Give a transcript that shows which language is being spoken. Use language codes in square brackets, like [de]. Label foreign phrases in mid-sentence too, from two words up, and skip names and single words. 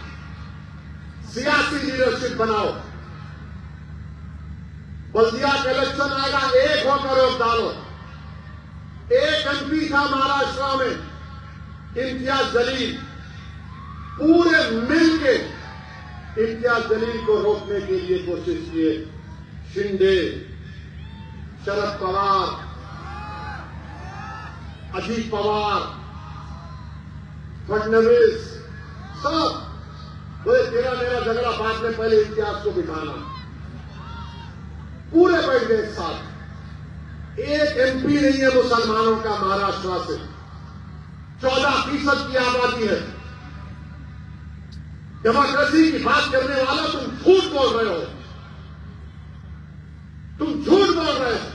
[ur] سیاسی لیڈرشپ بناؤ، بلدیہ کا الیکشن آئے گا، ایک ہو کر ووٹ ڈالو۔ ایک ایم پی تھا مہاراشٹر میں امتیاز جلیل، پورے مل کے امتیاز جلیل کو روکنے کے لیے کوشش کیے، شنڈے، شرد پوار، اجیت پوار، فڈنویس، سب بولے تیرا میرا جھگڑا بعد میں، پہلے امتیاز کو بٹھانا۔ پورے بیٹھ گئے ایک ساتھ۔ ایک ایم پی نہیں ہے مسلمانوں کا مہاراشٹر سے، 14% کی آبادی ہے۔ ڈیموکریسی کی بات کرنے والا تم جھوٹ بول رہے ہو، تم جھوٹ بول رہے ہو۔